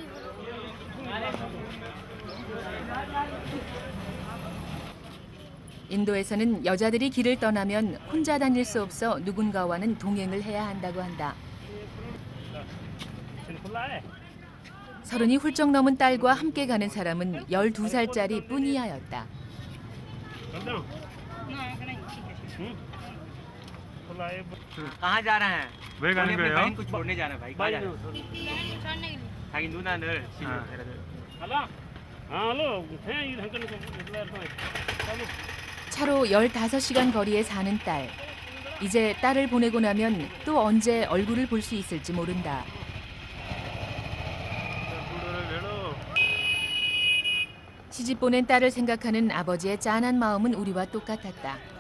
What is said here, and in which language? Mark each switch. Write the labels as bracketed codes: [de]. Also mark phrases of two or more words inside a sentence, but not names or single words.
[ko] 인도에서는 여자들이 길을 떠나면 혼자 다닐 수 없어 누군가와는 동행을 해야 한다고 한다. 30이 훌쩍 넘은 딸과 함께 가는 사람은 12살짜리 뿌니아였다. [hi] कहाँ जा रहे हैं? [ko] 왜 가는 [hi] अपनी [ko] 거예요? [hi] बहन को छोड़ने जा रहे हैं भाई. कहाँ जा रहे हैं? [ko] 자기 누나를 집에 데려다. 차로 15시간 거리에 사는 딸. 이제 딸을 보내고 나면 또 언제 얼굴을 볼 수 있을지 모른다. 시집 보낸 딸을 생각하는 아버지의 짠한 마음은 우리와 똑같았다.